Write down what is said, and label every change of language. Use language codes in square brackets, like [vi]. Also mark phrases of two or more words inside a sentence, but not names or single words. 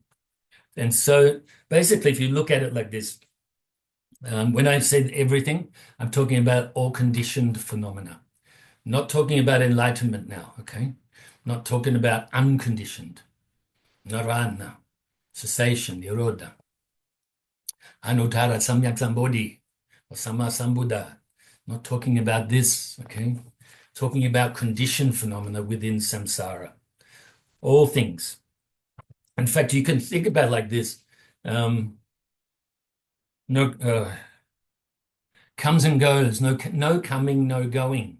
[en] And so basically, if you look at it like this, when I said everything, I'm talking about all conditioned phenomena. Not talking about enlightenment now, okay? Not talking about unconditioned. Nirvana, cessation, nirodha. [sa] Anuttara samyak sambodhi, or [pi] Samma Sambuddha. [en] Not talking about this, okay? Talking about conditioned phenomena within samsara. All things. In fact, you can think about it like this. Comes and goes, no coming, no going.